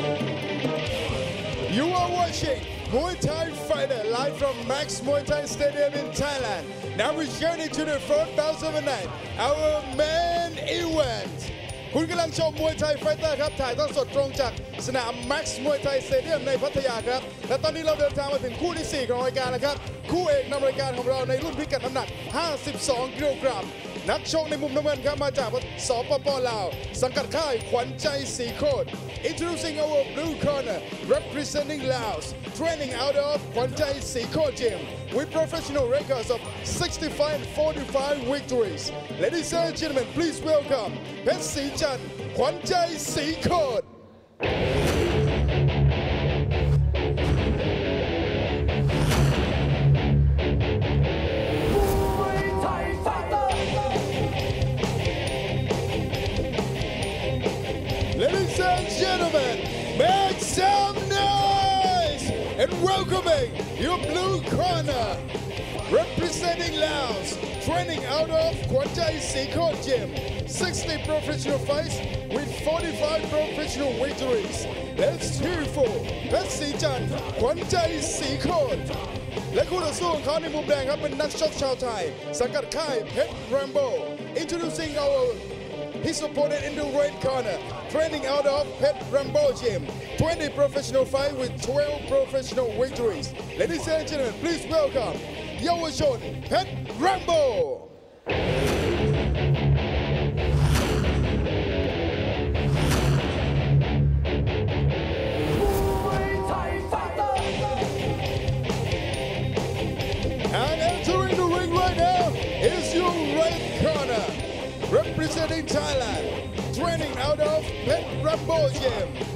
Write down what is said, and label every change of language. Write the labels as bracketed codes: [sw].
[en] watching Muay Thai Fighter live from Max Muay Thai Stadium in Thailand. Now we journey to the front bout of the night, our main event. [th] คุณกำลังชมมวยไทยไฟเตอร์ครับถ่ายทอดสดตรงจากสนาม Max มวยไทยสเตเดียมในพัทยาครับและตอนนี้เราเดินทางมาถึงคู่ที่ 4 ของรายการแล้วครับคู่เอกนำรายการของเราในรุ่นพิกัดน้ำหนัก 52 กิโลกรัมนักชกในมุมน้ำเงินครับมาจากสปป. ลาวสังกัดค่ายขวัญใจสีโคตร [en] Introducing our blue corner representing Laos training out of ขวัญใจสีโคตร gym with professional records of 65 and 45 victories. Ladies and gentlemen, please welcome เพชรศรีจันทร์ขวัญใจสีโคตร Ladies and gentlemen, make some noise and welcoming your blue corner, representing Laos, training out of Khwan Chai Sikot Gym, 60 professional fights with 45 professional victories. Let's cheer for เพชรศรีจันทร์ขวัญใจสีโคตร [th] และคู่ต่อสู้ของเขาในมุมแดงครับเป็นนักชกชาวไทยสังกัดค่ายเพชรแรมโบ้ [en] Introducing his opponent in the red corner, training out of Pet Rambo Gym, 20 professional fights with 12 professional victories. Ladies and gentlemen, please welcome Yawachon Pet Rambo. And entering the ring right now is your red corner, representing Thailand, training out of Pet Rambo Gym.